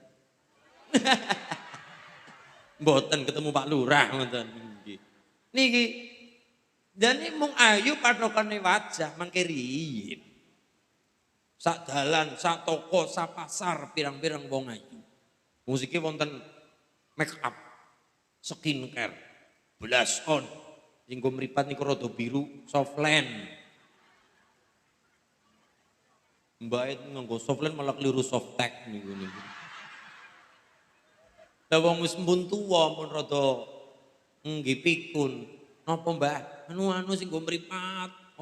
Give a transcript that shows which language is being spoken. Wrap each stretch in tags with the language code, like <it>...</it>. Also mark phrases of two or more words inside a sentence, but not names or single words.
<jv>Mboten ketemu Pak Lurah ngoten nggih. Niki dene mung ayu pathokane wajah mangke riyin. Sak dalan, sak toko, sak pasar pirang-pirang wong ayu. Musike wonten</jv> <en>make up, skincare, blush on.</en> <jv>Sing mripat niku rada biru, softland. Mbake nganggo softland malah kliru softtek niku. Lah wong wis mbun tuwa mun rada nggih pikun. Napa Mbah? Anu sing nggo mripat.</jv>